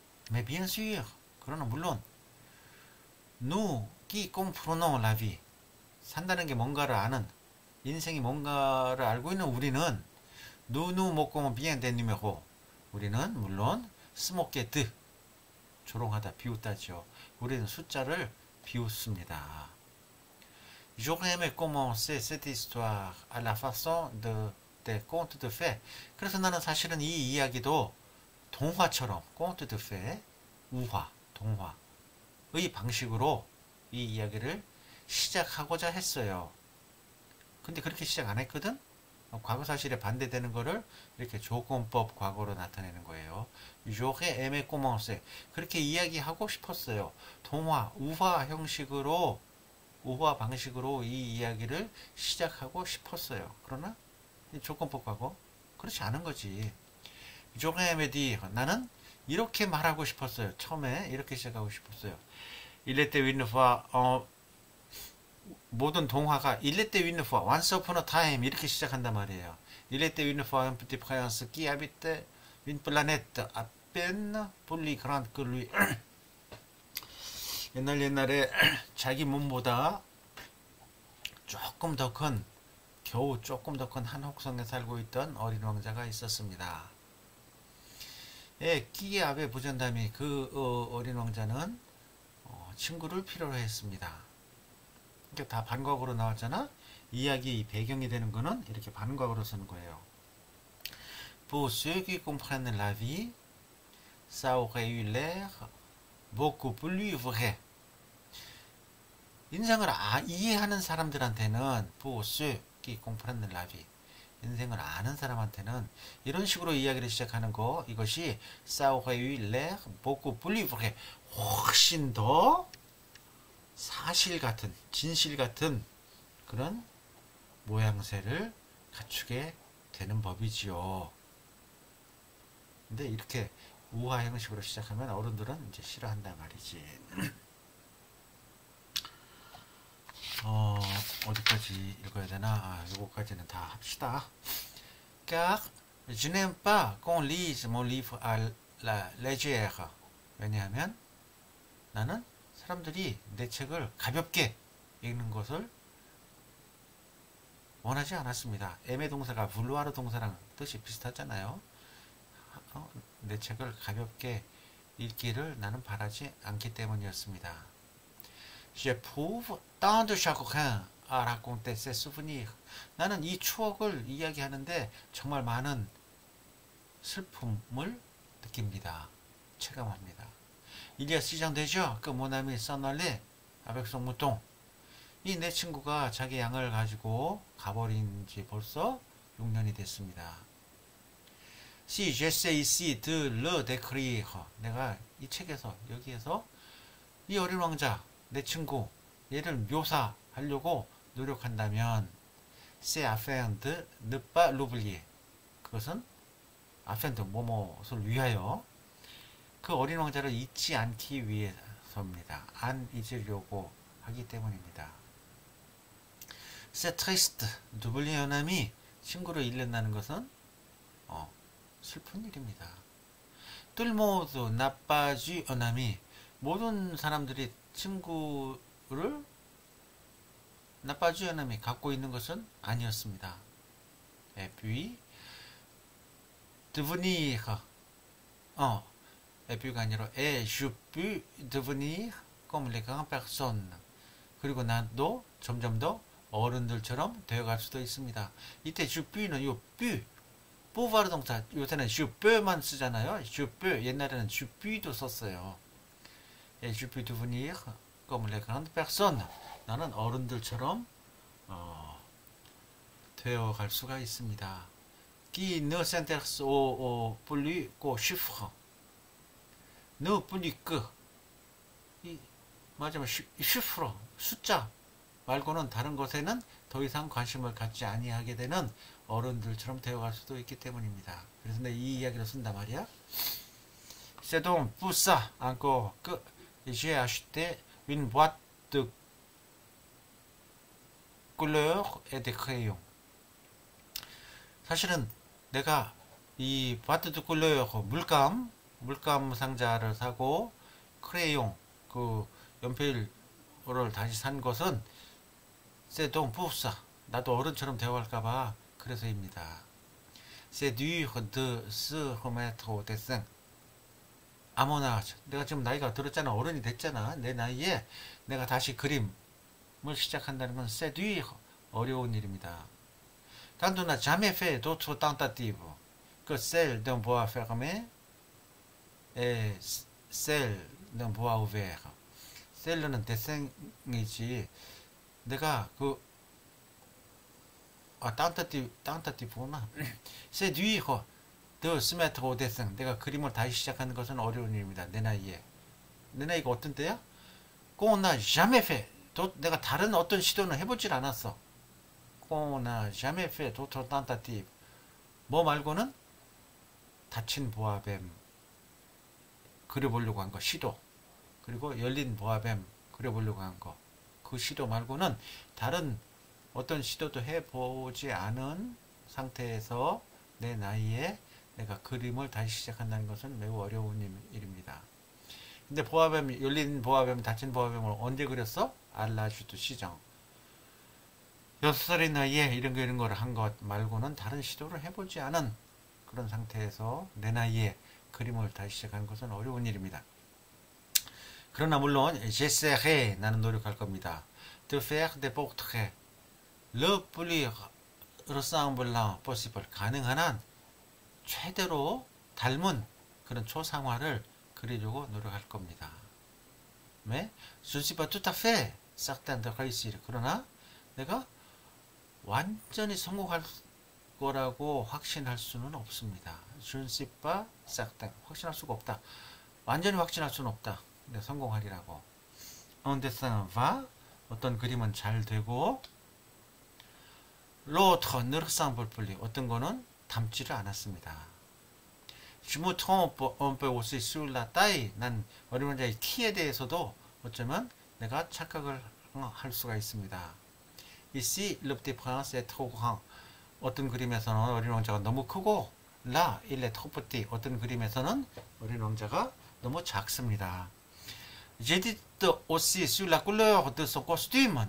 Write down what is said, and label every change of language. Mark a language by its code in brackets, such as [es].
[fr] Mais bien sûr, [ko] 그러나 물론 [fr] nous qui comprenons la vie, [ko] 산다는 게 뭔가를 아는, 인생이 뭔가를 알고 있는 우리는 [fr] nous nous moquons bien des numéros, [ko] 우리는 물론 스모케드, 조롱하다, 비웃다죠. 우리는 숫자를 비웃습니다. [fr] J'aurais aimé commencer cette histoire à la façon des contes de fées. [ko] 그래서 나는 사실은 이 이야기도 동화처럼, [fr] conte de fées, [ko] 우화, 동화의 방식으로 이 이야기를 시작하고자 했어요. 근데 그렇게 시작 안 했거든? 과거 사실에 반대되는 거를 이렇게 조건법 과거로 나타내는 거예요. [fr] J'aurais aimé commencer. [ko] 그렇게 이야기하고 싶었어요. 동화, 우화 형식으로, 우화 방식으로 이 이야기를 시작하고 싶었어요. 그러나 조건법 과거 그렇지 않은 거지. [fr] J'aurais aimé dire, [ko] 나는 이렇게 말하고 싶었어요. 처음에 이렇게 시작하고 싶었어요. [fr] Il était une fois, [ko] 모든 동화가 [fr] Il était une fois, [en] once upon a time [ko] 이렇게 시작한단 말이에요. [fr] Il était une fois un petit prince qui habitait une planète à peine plus grande que lui. [ko] 옛날에 자기 몸보다 조금 더 큰, 겨우 조금 더 큰 한 혹성에 살고 있던 어린 왕자가 있었습니다. 예, 끼에 아베 부전담이 그 어린 왕자는 친구를 필요로 했습니다. 이렇게 다 반과거로 나왔잖아. 이야기 배경이 되는 거는 이렇게 반과거로 쓰는 거예요. [fr] Pour ceux qui comprennent la vie, ça aurait eu l'air beaucoup plus vrai. [ko] 인생을 이해하는 사람들한테는 [fr] pour ceux qui comprennent la vie, [ko] 인생을 아는 사람한테는 이런 식으로 이야기를 시작하는 거, 이것이 [fr] ça aurait eu l'air beaucoup plus vrai, [ko] 훨씬 더 사실 같은, 진실 같은 그런 모양새를 갖추게 되는 법이지요. 근데 이렇게 우화 형식으로 시작하면 어른들은 이제 싫어한단 말이지. 어디까지 읽어야 되나? 요거까지는 다 합시다. [fr] Car je n'aime pas qu'on lise mon livre à la légère. [ko] 왜냐하면 나는 사람들이 내 책을 가볍게 읽는 것을 원하지 않았습니다. 애매 동사가 불루아르 동사랑 뜻이 비슷하잖아요. 내 책을 가볍게 읽기를 나는 바라지 않기 때문이었습니다. [fr] J'éprouve tant de chagrin à raconter ces souvenirs. [ko] 나는 이 추억을 이야기하는데 정말 많은 슬픔을 느낍니다. 체감합니다. [fr] Il y a 6 ans déjà que mon ami s'en allait avec son mouton. [ko] 이 내 친구가 자기 양을 가지고 가버린 지 벌써 6년이 됐습니다. [fr] Si j'essaie ici de le décrire, [ko] 내가 이 책에서 여기에서 이 어린 왕자, 내 친구, 얘를 묘사하려고 노력한다면 [fr] c'est afin de ne pas l'oublier. [ko] 그것은 afin de 뭐뭐를 위하여 그 어린 왕자를 잊지 않기 위해서입니다. 안 잊으려고 하기 때문입니다. [fr] C'est triste d'oublier un ami. [ko] 친구를 잃는다는 것은 슬픈 일입니다. [fr] Tout le monde n'a pas eu un ami. [ko] 모든 사람들이 친구를 [fr] n'a pas eu un ami [ko] 갖고 있는 것은 아니었습니다. [fr] Et puis devenir et puis [ko] 아니라 [fr] et je peux devenir comme les grandes personnes. [ko] 그리고 나도 점점 더 어른들처럼 되어갈 수도 있습니다. 이때 je peu는 요 peux pouvoir 동사 요새는 je peu만 쓰잖아요. [fr] je peux [ko] 옛날에는 [fr] je puis도 썼어요. et je peux devenir comme les grandes personnes. [ko] 나는 어른들처럼 되어갈 수가 있습니다. [fr] qui ne s'intéresse plus qu'aux chiffres. ne plus que [ko] 맞으면 chiffre 숫자 말고는 다른 것에는 더 이상 관심을 갖지 아니하게 되는 어른들처럼 되어갈 수도 있기 때문입니다. 그래서 내가 이 이야기를 쓴단 말이야. [fr] C'est donc pour ça encore que j'ai acheté une boîte de couleurs et de crayons. [ko] 사실은 내가 이 [fr] boîte de couleurs [ko] 물감 상자를 사고 크레용 그 연필을 다시 산 것은 [fr] c'est donc pour ça. [ko] 나도 어른처럼 되어갈까봐 그래서입니다. [fr] C'est dur de se remettre au dessin. à mon âge. [ko] 내가 지금 나이가 들었잖아. 어른이 됐잖아. 내 나이에 내가 다시 그림을 시작한다는 건 [fr] c'est dur. [ko] 어려운 일입니다. [fr] Quand on n'a jamais fait d'autres tentatives que celle d'un bois fermé et celle d'un bois ouvert. [ko] 셀러는 데생이지. 내가 tentative,구나. [fr] C'est dur de se mettre au dessin. [ko] 내가 그림을 다시 시작하는 것은 어려운 일입니다. 내 나이에. 내 나이가 어떤 때야? [fr] qu'on n'a jamais fait. [ko] 내가 다른 어떤 시도는 해보질 않았어. [fr] qu'on n'a jamais fait d'autres tentatives. [ko] 뭐 말고는 닫힌 보아뱀 그려보려고 한 거, 시도. 그리고 열린 보아뱀 그려보려고 한 거. 그 시도 말고는 다른 어떤 시도도 해보지 않은 상태에서 내 나이에 내가 그림을 다시 시작한다는 것은 매우 어려운 일입니다. 근데 보아뱀, 열린 보아뱀, 닫힌 보아뱀을 언제 그렸어? 알라주드 시정. 6살의 나이에 이런 거를 한 것 말고는 다른 시도를 해보지 않은 그런 상태에서 내 나이에 그림을 다시 시작하는 것은 어려운 일입니다. 그러나 물론 [fr] j'essaierai [ko] 나는 노력할 겁니다. [fr] de faire des portraits le plus ressemblant possible. [ko] 가능한 한 최대로 닮은 그런 초상화를 그리려고 노력할 겁니다. [fr] Mais je ne suis pas tout à fait certain de réussir. [ko] 그러나 내가 완전히 성공할 거라고 확신할 수는 없습니다. [fr] Je ne suis pas certain. [ko] 확신할 수가 없다. 완전히 확신할 수는 없다. 근데 성공하리라고. [fr] Un dessin va. [ko] 어떤 그림은 잘 되고 [fr] l'autre ne ressemble plus. [ko] 어떤 거는 닮지를 않았습니다. [fr] Je me trompe un peu aussi sur la taille. [ko] 난 어린 왕자의 키에 대해서도 어쩌면 내가 착각을 할 수가 있습니다. [fr] Ici, le petit prince est trop grand. [ko] 어떤 그림에서는 어린 왕자가 너무 크고 [fr] là, il est trop petit. [ko] 어떤 그림에서는 어린 왕자가 너무 작습니다. [fr] J'hésite aussi sur la couleur de son costume.